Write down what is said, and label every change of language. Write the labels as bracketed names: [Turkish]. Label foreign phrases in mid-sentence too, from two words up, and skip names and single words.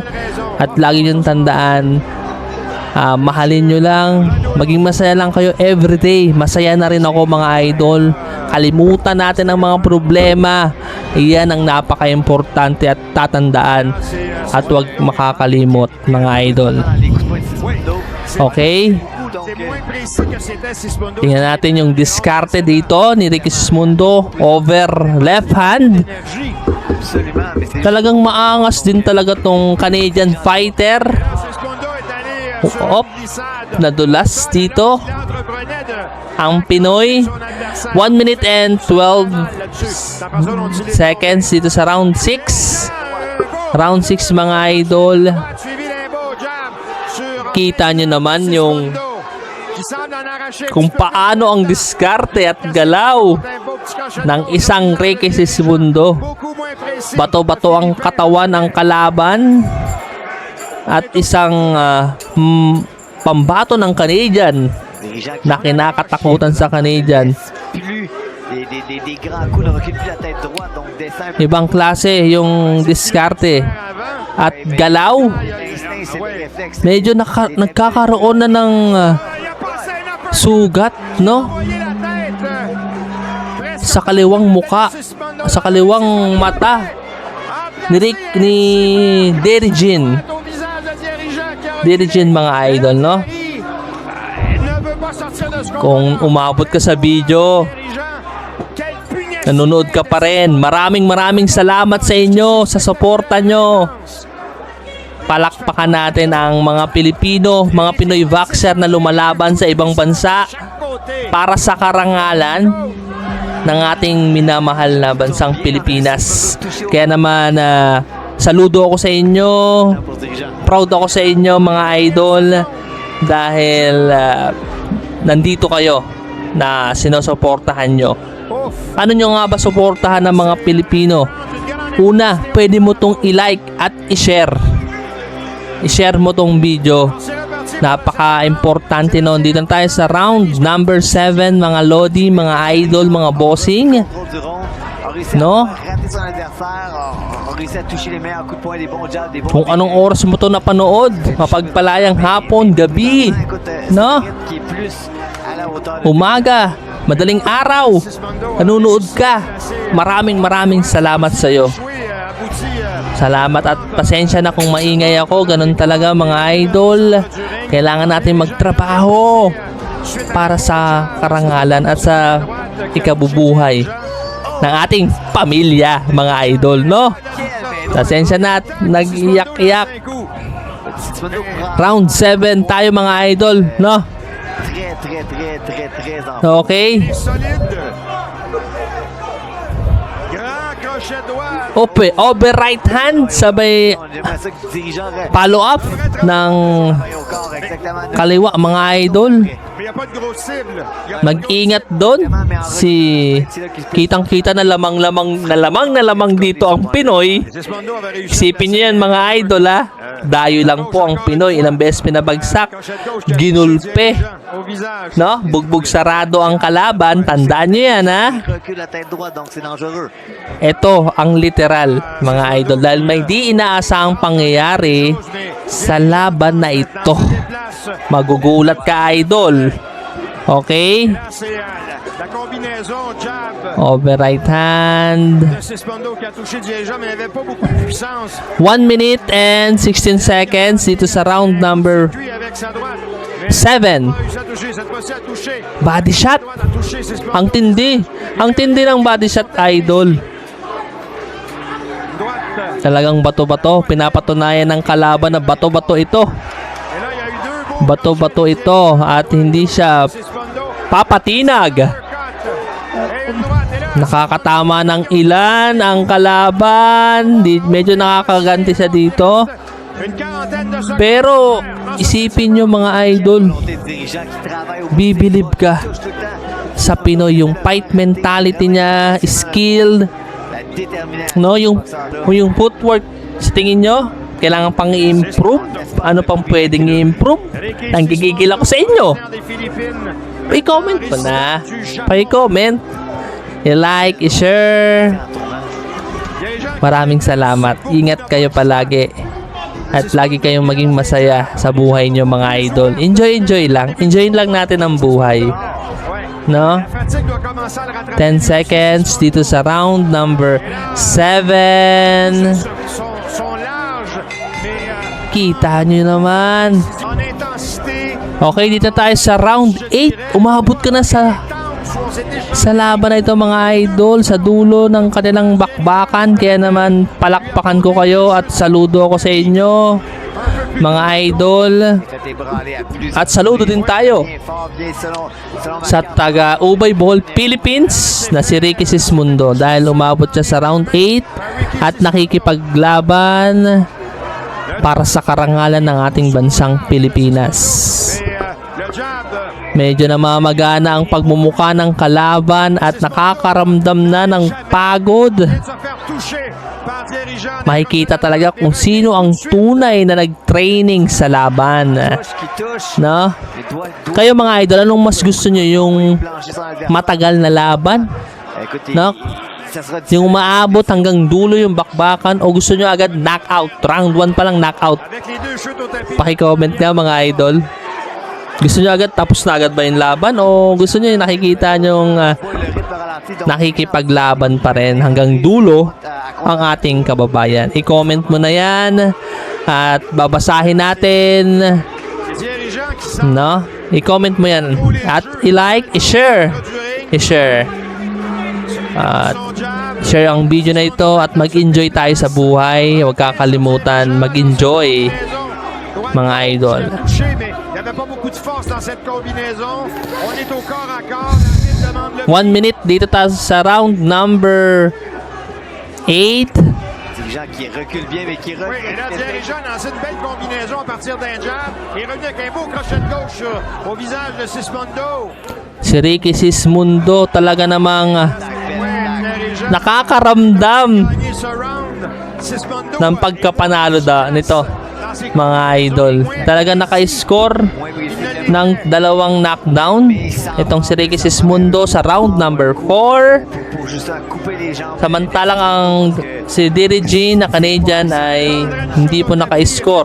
[Filipino] At lagi niyong tandaan, mahalin nyo lang, maging masaya lang kayo everyday. Masaya na rin ako, mga idol. Kalimutan natin ang mga problema. Iyan ang napaka-importante at tatandaan. At huwag makakalimot, mga idol. [French] Les coups de poing de Sismundo. Okay? C'est moins précis que c'était Sismundo. [Filipino] Tingnan natin yung diskarte dito ni Ricky Sismundo. [English] Over left hand. [French] Énergie. Absolument, mais c'est [Filipino] Talagang maangas din talaga tong Canadian fighter. [French] Sismundo est allé sur Hop. une glissade. [Filipino] Nadulas dito [French] Il entreprenait de [Filipino] ang Pinoy. [French] son adversaire. [English] 1 minute and 12 [French] Là-dessus. Après ça, on utilise [Filipino] seconds dito sa round 6. Round 6, mga idol. [French] suivi d'un beau jab sur [Filipino] Kita nyo naman yung [French] Sismundo, qui semble en arracher un [Filipino] kung [French] petit peu. [Filipino] paano ang diskarte at galaw [French] Un beau petit crochet de [Filipino] ng [French] gauche. [Filipino] isang Ricky Sismundo. [French] Beaucoup moins précis. [Filipino] Bato-bato ang katawan ng kalaban at isang pambato ng Canadian [French] dirigeant qui [Filipino] na kinakatakutan sa Canadian. [French] plus des grands coups, ne recule plus la tête droite, donc descend un peu. [Filipino] Ibang klase yung diskarte [French] Avant, [Filipino] at galaw. [French] L'instinct, c'est le réflexe. [Filipino] Medyo nagkakaroon na ng [French] il a passé un peu. [Filipino] sugat, no? [French] Envoyé la tête. Presque [Filipino] Sa kaliwang muka, sa kaliwang mata ni Derijin. [French] au visage de dirigeant qui a [Filipino] Derijin, mga idol, no? [French] ne veut pas sortir de ce [Filipino] Kung umabot ka sa video, [French] dirigeant. Quel pugnacité. [Filipino] nanonood ka pa rin. Maraming salamat sa inyo, sa suporta nyo. Palakpakan natin ang mga Pilipino, mga Pinoy boxer na lumalaban sa ibang bansa [French] Côté. [Filipino] para sa karangalan ng ating minamahal na bansang Pilipinas. Kaya naman, saludo ako sa inyo. [French] Pour ce dirigeant. [Filipino] Proud ako sa inyo, mga idol, dahil nandito kayo na sinusuportahan nyo. [French] Ouf. [Filipino] Ano nyo nga ba suportahan ng mga Pilipino? Una, pwede mo tong i-like at i-share. I-share mo tong video [French] C'est reparti [Filipino] Napaka-importante noon. Dito na tayo sa [English] round number [Filipino] 7, mga lodi, mga idol, mga bossing. [French] Contrôle du rond, a réussi [Filipino] No? [French] à rater son adversaire, a réussi à toucher les meilleurs coups de poing, des bons jabs, des bons [Filipino] Kung anong oras mo to napanood, mapagpalayang hapon, gabi, no? [French] qui est plus à la hauteur de [Filipino] Umaga, madaling araw, nanonood ka. Maraming salamat sa iyo. Salamat at pasensya na kung maingay ako. Ganun talaga mga idol. Kailangan natin magtrabaho para sa karangalan at sa ikabubuhay ng ating pamilya, mga idol, no? Pasensya na at nag-iyak-iyak. [French] Sismondo prend [Filipino] Round 7 tayo mga idol, no? [French] très en Okay? Solide. Grand crochet droit. [English] Over right hand, [Filipino] sabay [French] J'aimerais ça que le dirigeant [English] follow up ng [French] travaille au corps exactement. [Filipino] kaliwa mga idol. [French] Mais il n'y a pas de grosse cible. Il y a [Filipino] Mag-ingat doon. Si kitang-kita na lamang dito ang Pinoy. Sismondo avait réussi. Isipin niyo yan mga idol ha. Dayo lang po ang Pinoy. Ilang beses pinabagsak. Ginulpe. [French] Au visage. [Filipino] No? Bugbog sarado ang kalaban. Tandaan niyo yan ha. [French] Il recule la tête droite, donc c'est dangereux. [Filipino] Ito ang literal mga idol. Dahil may di inaasahang pangyayari sa laban na ito. Magugulat ka idol. Okay? [French] Là, c'est la combinaison jab [English] Over right hand. [French] de Sismondo qui a touché le dirigeant, mais il n'avait pas beaucoup de puissance. [English] 1 minute and 16 seconds [Filipino] dito sa [English] round number [French] Puis avec sa droite. Mais [English] 7. [French] il a réussi à toucher. Cette fois-ci, a touché. [English] Body shot. [French] Droite a touché Sismondo. [Filipino] Ang tindi. Ang tindi ng [English] body shot [Filipino] idol. [French] Droite. [Filipino] Talagang bato-bato. Pinapatunayan ng kalaban na bato-bato ito. [French] Et là, il y a eu deux beaux [Filipino] Bato-bato ito. At hindi siya [French] Sismondo. [Filipino] papatinag. [French] Cut. Et une droite. Et là, [Filipino] Nakakatama ng ilan ang kalaban. Medyo nakakaganti siya dito. [French] une quarantaine de secondes. [Filipino] Pero isipin nyo mga idol, [French] Des dirigeants qui travaillent au [Filipino] bibilib ka [French] touche tout le temps. [Filipino] sa Pinoy. Yung [English] fight mentality [Filipino] niya, skill, [French] La détermination. [Filipino] no? Yung footwork, sa tingin nyo, kailangan pang i-improve. Ano pang pwedeng i-improve? Nanggigigil ako sa inyo. [French] Des Philippines. [Filipino] Pa-comment mo na. Pa-comment. I-like, i-share. Maraming salamat. Ingat kayo palagi. At lagi kayong maging masaya sa buhay nyo mga idol. Enjoy lang. Enjoy lang natin ang buhay. No? [French] La fatigue doit commencer à le rattraper. [English] 10 seconds [Filipino] dito sa [English] round number 7. [French] Sont larges, mais [Filipino] Kita nyo naman. [French] en intensité, [Filipino] Okay, dito tayo sa round 8. Umabot ka na sa laban na ito mga idol, sa dulo ng kanilang bakbakan. Kaya naman palakpakan ko kayo at saludo ako sa inyo mga idol. [French] Fait ébranler à plusieurs [Filipino] At saludo din tayo [French] bien fort, bien selon [Filipino] sa taga Ubay Bohol, Philippines na si Ricky Sismundo dahil umabot siya sa round 8 at nakikipaglaban para sa karangalan ng ating bansang Pilipinas. [French] le jab [Filipino] Medyo namamagana ang pagmumukha ng kalaban at nakakaramdam na ng pagod. [French] de se faire toucher par dirigeant. [Filipino] Makikita talaga kung sino ang tunay na nag-training sa laban. [French] qui touche. [Filipino] No? [French] Les doigts [Filipino] Kayo mga idol, anong mas gusto nyo? Yung [French] plancher son adversaire. [Filipino] matagal na laban? [French] Écoutez, [Filipino] No? [French] ça sera difficile. [Filipino] Yung umaabot hanggang dulo yung bakbakan? O gusto nyo agad knockout? Round 1 pa lang knockout? [French] Avec les deux chutes au tapis. [Filipino] Paki-comment nga mga idol. Gusto nyo agad tapos na agad ba yung laban? O gusto nyo yung nakikita nyong [French] Le rythme ralenti, donc, [Filipino] nakikipaglaban pa rin hanggang dulo ang ating kababayan? I-comment mo na yan at babasahin natin. [French] Les dirigeants qui sont [Filipino] No? I-comment mo yan at i-like, i-share. [French] du ring. [Filipino] I-share. At [French] Son jab. [Filipino] share ang video na ito at mag-enjoy tayo sa buhay. Huwag kakalimutan mag-enjoy mga idol. [French] Touché, mais il n'y avait pas beaucoup de force dans cette combinaison. On est au corps à corps. L'arbitre demande le [Filipino] 1 minute dito tayo sa [English] round number [Filipino] 8. [French] dirigeant qui recule bien, mais qui Oui, recule. et là, dirigeant dans une belle combinaison à partir d'un jab. Il est revenu avec un beau crochet de gauche au visage de Sismondo. [Filipino] Si Ricky Sismundo talaga namang [French] Dirigeant [Filipino] nakakaramdam [French] gagné ce round. Sismondo [Filipino] ng pagkapanalo nito. [French] dans [Filipino] mga idol. Talaga naka-score [French] Moins brésilien. [Filipino] ng 2 knockdown itong si Ricky Sismundo sa [English] round number [Filipino] 4. [French] Pour justement couper les jambes. [Filipino] Samantalang ang si Diri G na Canadian ay hindi po naka-score.